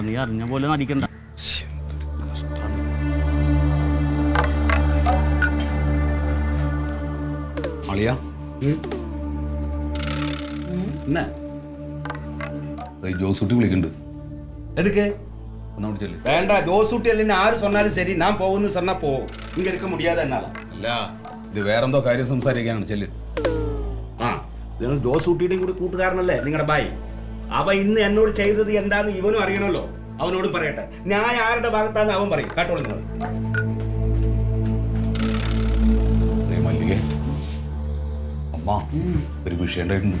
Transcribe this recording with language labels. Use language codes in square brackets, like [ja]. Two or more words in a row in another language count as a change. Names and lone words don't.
[ml] നീ അറിഞ്ഞ പോലെ നടിക്കണ്ട. അളിയാ, [ta] என்ன [ml] ജോസൂട്ടി വിളിക്കുന്നുണ്ട്. [ta] எதுக்கு? [ml] ഒന്നാ വിളിച്ചല്ലേ? [ta] வேண்டா, ஜோசூட்டி இல்லைன்னு ஆறு சொன்னாலும் சரி, நான் போகுன்னு சொன்னா போ. இங்க இருக்க முடியாத என்னால. [ml] അല്ല, ഇത് വേറെന്തോ കാര്യം സംസാരിക്കാനാണ്. ചെല്ല്. ജോസൂട്ടിയുടെയും കൂടി കൂട്ടുകാരനല്ലേ നിങ്ങളുടെ ബായി. അവ ഇന്ന് എന്നോട് ചെയ്തത് എന്താന്ന് ഇവനും അറിയണമല്ലോ. അവനോട് പറയട്ടെ. ഞാൻ ആരുടെ ഭാഗത്താന്ന് അവൻ പറയും. കേട്ടോളൂ നിങ്ങൾ. മല്ലികേ, അമ്മ ഒരു വിഷയം ഉണ്ടായിട്ടുണ്ട്.